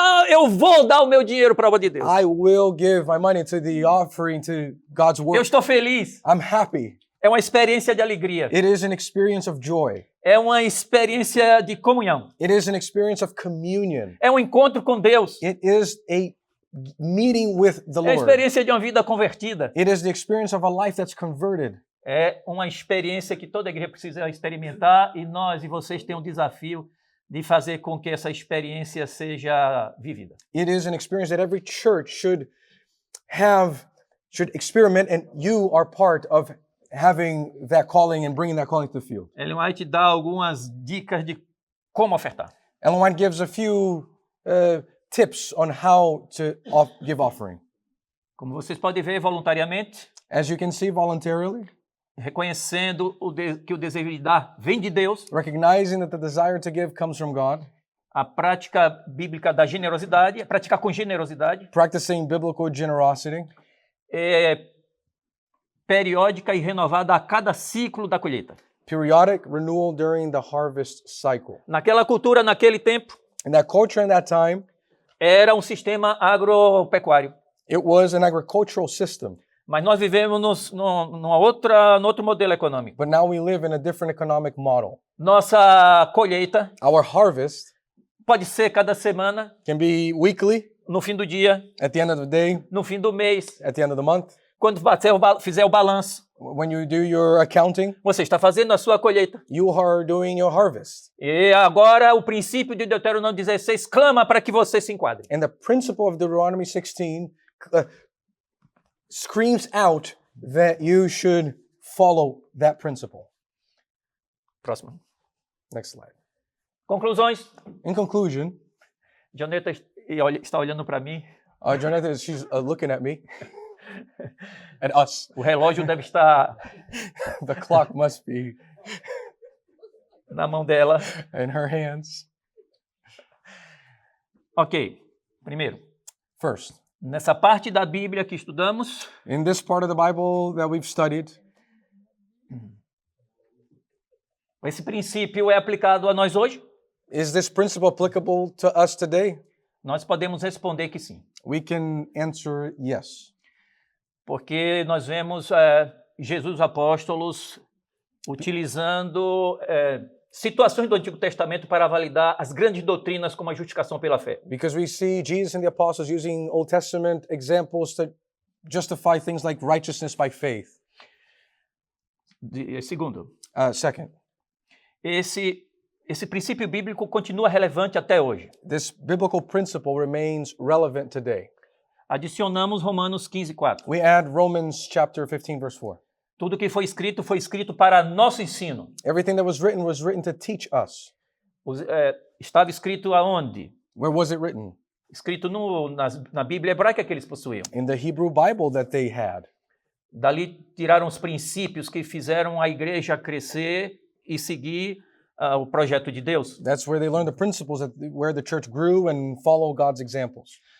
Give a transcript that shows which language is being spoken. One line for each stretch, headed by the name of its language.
Portuguese: Eu vou dar o meu dinheiro para a obra de Deus.
English: I will give my money to the offering to God's
Portuguese: Eu
English: work.
Portuguese: estou feliz.
English: I'm happy.
Portuguese: É uma experiência de alegria.
English: It is an experience of joy.
Portuguese: É uma experiência de comunhão.
English: It is an experience of communion.
Portuguese: É um encontro com Deus.
English: It is a meeting with the
Portuguese: É a
English: Lord.
Portuguese: experiência de uma vida convertida.
English: It is the experience of a life that's converted.
Portuguese: É uma experiência que toda igreja precisa experimentar e nós e vocês têm um desafio de fazer com que essa experiência seja vivida.
English: It is an experience that every church should experiment, and you are part of having that calling and bringing that calling to the field.
Portuguese: Ellen White dá algumas dicas de como ofertar.
English: Ellen White gives a few tips on how to give offering.
Portuguese: Como vocês podem ver, voluntariamente,
English: As you can see, voluntarily,
Portuguese: reconhecendo que o desejo de dar vem de Deus,
English: recognizing that the desire to give comes from God,
Portuguese: a prática bíblica da generosidade, praticar com generosidade,
English: practicing biblical generosity,
Portuguese: é periódica e renovada a cada ciclo da colheita.
English: periodic renewal during the harvest cycle.
Portuguese: Naquela cultura, naquele tempo,
English: In that culture, in that time,
Portuguese: era um sistema agropecuário.
English: it was an agricultural system.
Portuguese: Mas nós vivemos num outro modelo econômico.
English: But now we live in a different economic model.
Portuguese: Nossa colheita
English: Our harvest
Portuguese: pode ser cada semana,
English: can be weekly,
Portuguese: no fim do dia,
English: at the end of the day,
Portuguese: no fim do mês,
English: at the end of the month.
Portuguese: quando fizer o balanço.
English: When you do your accounting,
Portuguese: você está fazendo a sua colheita.
English: you are doing your harvest.
Portuguese: E agora o princípio de Deuteronômio 16 clama para que você se enquadre.
English: And the principle of Deuteronomy 16 screams out that you should follow that principle.
Portuguese: Próximo.
English: Next slide.
Portuguese: Conclusões.
English: In conclusion,
Portuguese: Joneta está olhando para mim.
English: Jonathan, she's looking at me, at us.
Portuguese: O relógio deve estar
English: The clock must be
Portuguese: na mão dela.
English: in her hands.
Portuguese: Ok. Primeiro,
English: First,
Portuguese: nessa parte da Bíblia que estudamos,
English: in this part of the Bible that we've studied,
Portuguese: esse princípio é aplicado a nós hoje?
English: is this principle applicable to us today?
Portuguese: Nós podemos responder que sim.
English: We can answer yes.
Portuguese: Porque nós vemos Jesus apóstolos utilizando situações do Antigo Testamento para validar as grandes doutrinas como a justificação pela fé.
English: Because we see Jesus and the apostles using Old Testament examples to justify things like righteousness by faith.
Portuguese: Segundo,
English: Second,
Portuguese: esse princípio bíblico continua relevante até hoje.
English: this biblical principle remains relevant today.
Portuguese: Adicionamos Romanos 15:4.
English: We add Romans chapter 15, verse 4.
Portuguese: Tudo que foi escrito para nosso ensino.
English: Everything that was written to teach us.
Portuguese: Estava escrito aonde?
English: Where was it written?
Portuguese: Escrito na Bíblia hebraica que eles possuíam.
English: In the Hebrew Bible that they had.
Portuguese: Dali tiraram os princípios que fizeram a igreja crescer e seguir o projeto de Deus.
English: That's where they learned the principles, where the church grew and followed God's examples.